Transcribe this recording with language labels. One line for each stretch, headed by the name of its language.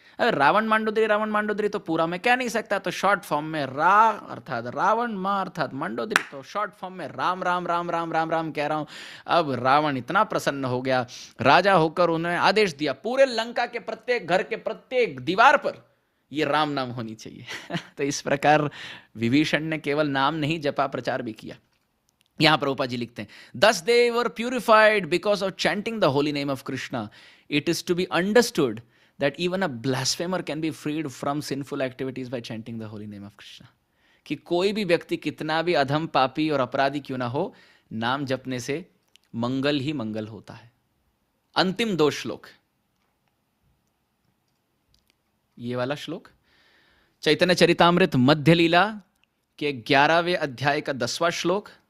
Hindi: अरे रावण मांडोदरी तो पूरा मैं कह नहीं सकता, तो शॉर्ट फॉर्म में रा अर्थात रावण, माँ अर्थात मांडोदरी, तो शॉर्ट फॉर्म में राम राम राम राम राम राम कह रहा हूं। अब रावण इतना प्रसन्न हो गया, राजा होकर उन्होंने आदेश दिया पूरे लंका के प्रत्येक घर के प्रत्येक दीवार पर ये राम नाम होनी चाहिए। तो इस प्रकार विभीषण ने केवल नाम नहीं जपा, प्रचार भी किया। यहां प्रभुपाद जी लिखते हैं,
English: thus they were purified because of chanting the holy name of Krishna. It is to be understood that even a blasphemer can be freed from sinful activities by chanting the holy name of Krishna.
Hindi: कि कोई भी व्यक्ति कितना भी अधम पापी और अपराधी क्यों ना हो, नाम जपने से मंगल ही मंगल होता है। अंतिम 2 श्लोक, ये वाला श्लोक चैतन्य चरितामृत मध्य लीला के 11वें अध्याय का 10वां श्लोक।